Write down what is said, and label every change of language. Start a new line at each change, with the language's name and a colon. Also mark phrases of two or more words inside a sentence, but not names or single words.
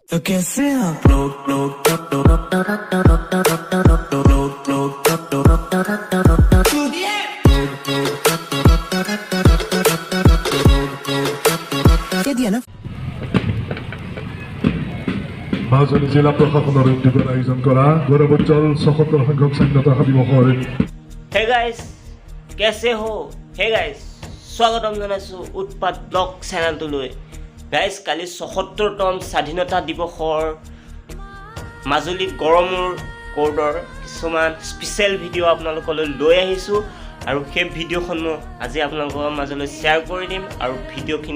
Hindi: तो कैसे आप दे दिया ना
Assamese: মাজুলী জিলা প্ৰশাসনৰ উদ্যোগত আয়োজন কৰা গৌৰৱোজ্জ্বল ৭৬ সংখ্যক স্বাধীনতা দিৱসৰ
Hindi: हे गाइस कैसे हो हे गाइस स्वागतम
Assamese: জনাইছো উৎপাত ব্লগ চেনেলটোলৈ গাইস কালি ৭৬তম স্বাধীনতা দিৱসৰ মাজুলী গড়মূৰ কোৰ্টৰ কিছুমান স্পেচিয়েল ভিডিঅ' আপোনালোকলৈ লৈ আহিছোঁ আৰু সেই ভিডিঅ'খন মই আজি আপোনালোকৰ মাজলৈ শ্বেয়াৰ কৰি দিম আৰু ভিডিঅ'খিনি